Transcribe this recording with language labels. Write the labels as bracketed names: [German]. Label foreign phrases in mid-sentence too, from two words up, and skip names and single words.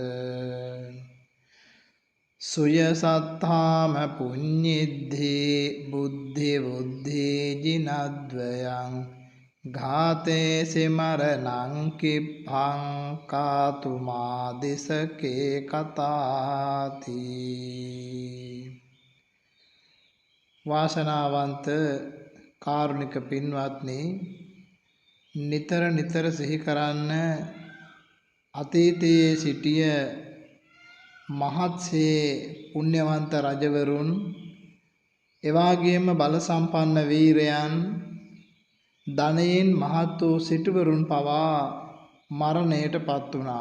[Pali] සුය සත්තාම පුඤ්ඤිද්ධි බුද්ධි බුද්ධි ජිනද්වයං ඝාතේ සිමරණං කිප්පං කාතුමා දිසකේ කතාති. [Sinhala] වාසනාවන්ත කාරුණික පින්වත්නි, නිතර නිතර සිහි කරන්න අතීතයේ සිටිය මහත්සේ පුණ්‍යවන්ත රජවරුන්, එවාගේම බල සම්පන්න වීරයන්, ධනයෙන් මහත් වූ සිටුවරුන් පවා මරණයට පත් වුණා.